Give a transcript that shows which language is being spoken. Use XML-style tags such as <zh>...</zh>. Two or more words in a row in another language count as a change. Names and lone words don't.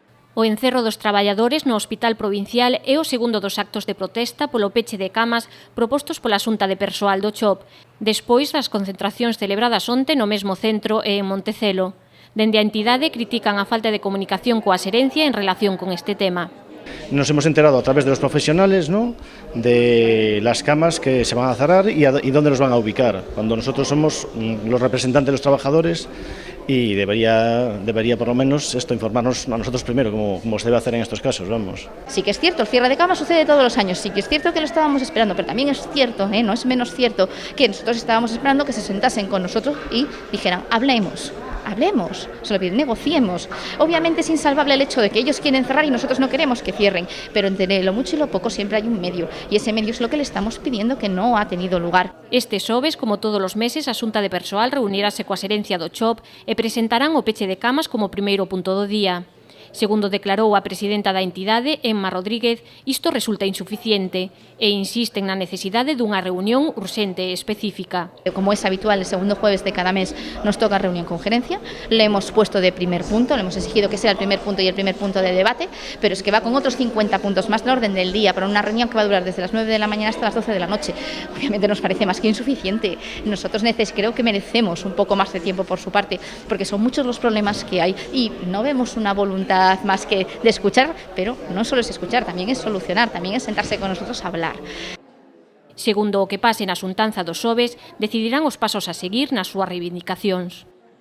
<gl>O encerro dos traballadores no Hospital Provincial é o segundo dos actos de protesta polo peche de camas propostos pola Xunta de Persoal do CHOP, despois das concentracións celebradas onte no mesmo centro e en Montecelo. Dende a entidade critican a falta de comunicación coa xerencia en relación con este tema.</gl> <es>Nos hemos enterado a través de los profesionales, ¿no?, de las camas que se van a cerrar y dónde los van a ubicar, cuando nosotros somos los representantes de los trabajadores y debería por lo menos esto informarnos a nosotros primero, como se debe hacer en estos casos, vamos. Sí que es cierto, el cierre de camas sucede todos los años, sí que es cierto que lo estábamos esperando, pero también es cierto, no es menos cierto, que nosotros estábamos esperando que se sentasen con nosotros y dijeran, hablemos, se lo piden, negociemos. Obviamente es insalvable el hecho de que ellos quieren cerrar y nosotros no queremos que cierren, pero entre lo mucho y lo poco siempre hay un medio, y ese medio es lo que le estamos pidiendo que no ha tenido lugar.</es> <gl>Este xoves, como todos os meses, a Xunta de Persoal reunirase coa xerencia do CHOP e presentarán o peche de camas como primeiro punto do día. Segundo declarou a presidenta da entidade, Emma Rodríguez, isto resulta insuficiente e insisten na necesidade dunha reunión urxente e específica.</gl> <es>Como es habitual, el segundo jueves de cada mes nos toca reunión con gerencia, le hemos puesto de primer punto, le hemos exigido que sea el primer punto y el primer punto de debate, pero es que va con otros 50 puntos más de orden del día para una reunión que va a durar desde las 9 de la mañana hasta las 12 de la noche. Obviamente nos parece más que insuficiente. Nosotros creo que merecemos un poco más de tiempo por su parte, porque son muchos los problemas que hay y no vemos una voluntad más que de escuchar, pero no solo es escuchar, también es solucionar, también es sentarse con nosotros a hablar.</es> <gl>Segundo o que pase na xuntanza dos xoves, decidirán os pasos a seguir nas súas reivindicacións.</gl>